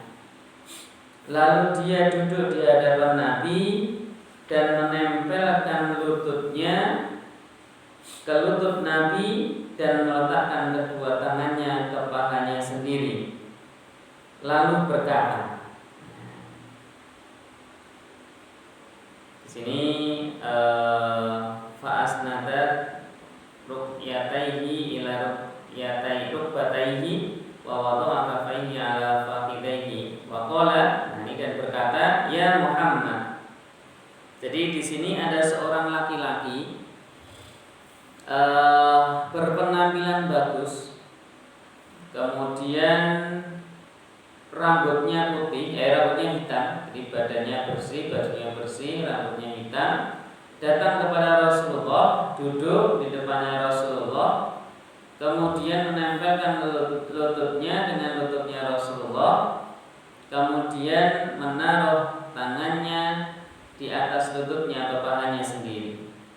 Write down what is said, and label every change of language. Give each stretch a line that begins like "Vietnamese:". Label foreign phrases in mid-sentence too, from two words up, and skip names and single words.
Indonesian: Lalu dia duduk di hadapan Nabi dan menempelkan lututnya ke lutut Nabi dan meletakkan kedua tangannya ke pahanya sendiri. Lalu berkata, di sini
Arabic: فأسندت ركبتيه إلى ركبتي ركبتيه و وضع كفيه على فخذيه و قال,
Indonesian: nah ini dan berkata, ya Muhammad. Jadi di sini ada seorang laki-laki berpenampilan bagus, kemudian rambutnya putih, rambutnya hitam, jadi badannya bersih, bajunya bersih, rambutnya hitam, datang kepada Rasulullah, duduk di depannya Rasulullah, kemudian menempelkan lututnya dengan lututnya Rasulullah, kemudian menaruh tangannya di atas lututnya atau pahanya sendiri.